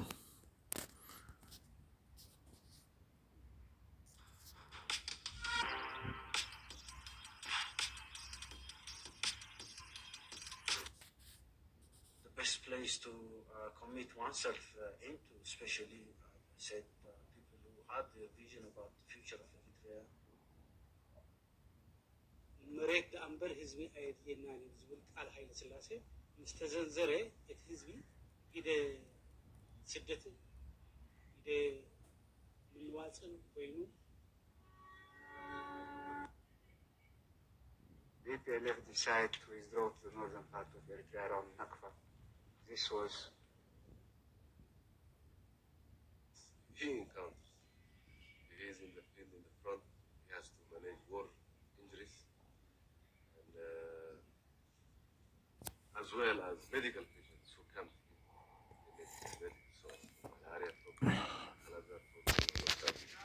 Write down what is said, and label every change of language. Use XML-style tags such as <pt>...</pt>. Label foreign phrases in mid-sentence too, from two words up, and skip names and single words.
<en>The best place to commit oneself into, especially said people who had the vision about the future of Eritrea.</en> <ti>መሬት ደኣምበር ህዝቢ ኣየድልየናን እዩ ዝብል ቃል ሃይለ ስላሴ ምስተዘንዘረ እቲ ህዝቢ ኢደ ስደትን ኢደ ምንዋፅን ኮይኑ</ti> <en>DPLF decided to withdraw to the northern part of Eritrea around Nakfa. This was he encounters. He is in the field in the front. He has to manage war injuries and as well as medical patients who come in so malaria problem, another problem.</en>